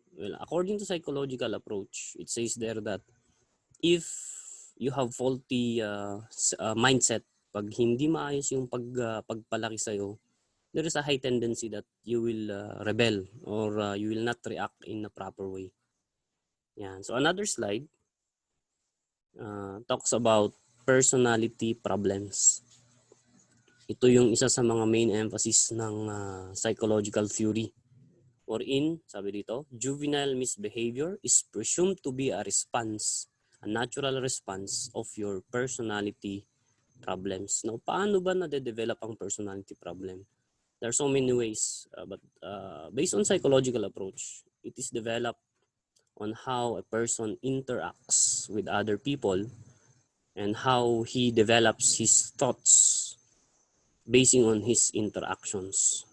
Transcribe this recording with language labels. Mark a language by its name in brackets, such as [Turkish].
[English] Well, according to psychological approach, it says there that if you have faulty mindset, [Filipino] pag hindi maayos yung pagpalaki sa'yo, [English] there is a high tendency that you will rebel or you will not react in a proper way. Yan. So another slide talks about personality problems. [Filipino] Ito yung isa sa mga main emphasis ng psychological theory. [English] Wherein, [Filipino] sabi dito, [English] juvenile misbehavior is presumed to be a response, a natural response of your personality problems. Now, [Filipino] paano ba nade-develop ang personality problem? [English] There are so many ways, but based on psychological approach, it is developed on how a person interacts with other people and how he develops his thoughts basing on his interactions.